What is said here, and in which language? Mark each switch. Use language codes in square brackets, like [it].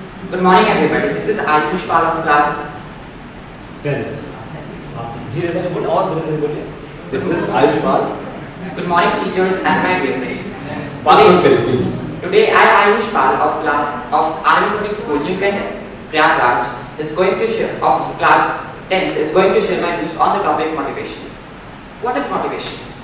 [en] Good morning, everybody. This is Ayush Pal of class. [hi] आप धीरे-धीरे बोलिए और धीरे-धीरे बोलिए. [en] This is Ayush Pal. Good morning, teachers and my dear friends. [hi] बात मत करिए please. [en] Today, I, Ayush Pal of Army Public School, Newcomb, Prayagraj, is going to share of class 10th is going to share my views on the topic motivation. What is motivation?